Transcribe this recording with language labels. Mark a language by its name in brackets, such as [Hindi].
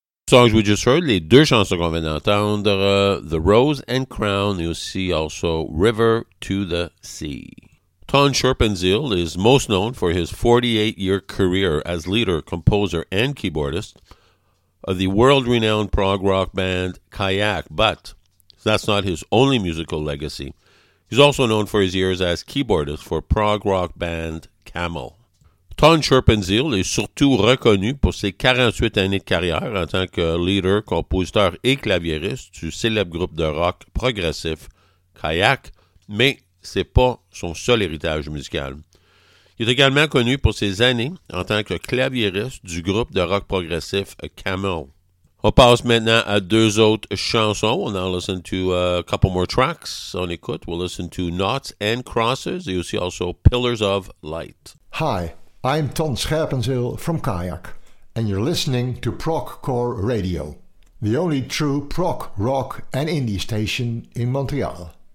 [English] Songs we just heard, [French] les deux chansons qu'on vient d'entendre, The Rose and Crown, et aussi also River to the Sea. [English] Tom Scherpenzeel is most known for his 48-year career as leader, composer, and keyboardist of the world-renowned prog rock band Kayak, but that's not his only musical legacy. He's also known for his years as keyboardist for prog rock band Camel. [French] Tom Scherpenzeel est surtout reconnu pour ses 48 années de carrière en tant que leader, compositeur et claviériste du célèbre groupe de rock progressif Kayak, mais ce n'est pas son seul héritage musical. Il est également connu pour ses années en tant que claviériste du groupe de rock progressif Camel. On passe maintenant à deux autres chansons. On en [English] listen to a couple more tracks. [French] On écoute. [English] We'll listen to Knots and Crosses [French] et aussi [English] also Pillars of Light. Hi. I'm Ton Scherpenzeel from Kayak, and you're listening to Progcore Radio, the only true prog, rock, and indie station in Montreal.